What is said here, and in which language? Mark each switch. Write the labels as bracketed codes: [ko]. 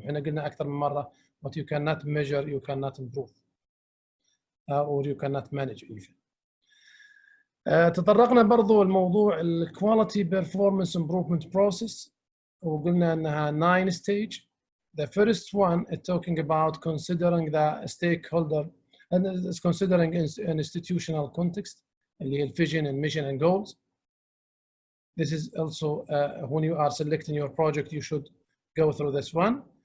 [en] احنا قلنا اكثر من مره what you cannot measure you cannot improve or you cannot manage even. [ar] تطرقنا برضو الموضوع الكواليتي بيرفورمانس امبروفمنت بروسيس وقلنا انها 9 stage. [en] The first one is talking about considering the stakeholder and is considering an institutional context اللي هي vision and mission and goals. This is also when you are selecting your project, you should go through this one.